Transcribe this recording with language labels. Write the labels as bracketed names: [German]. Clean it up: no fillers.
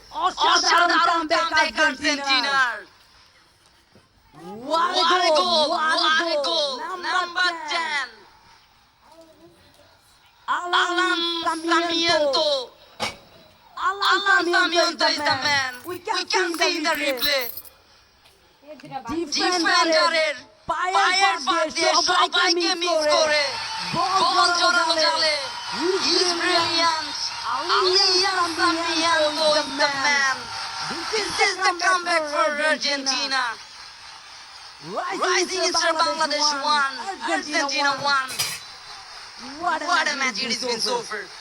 [Bangla] অসাধারণ কামব্যাক আর্জেন্টিনার! [English] What a goal! What a goal! Number 10, Alan Sarmiento. Alan Sarmiento is the man. We can see the replay. [Bangla] ডিফেন্ডারের পায়ের ফাঁক দিয়ে সবাইকে miss করে গোল জোরালো জালে। [English] He's brilliant. Alan Sarmiento is the man. This is the comeback for Argentina. Rising Star Bangladesh 1, Argentina 1. What a match it has been so far.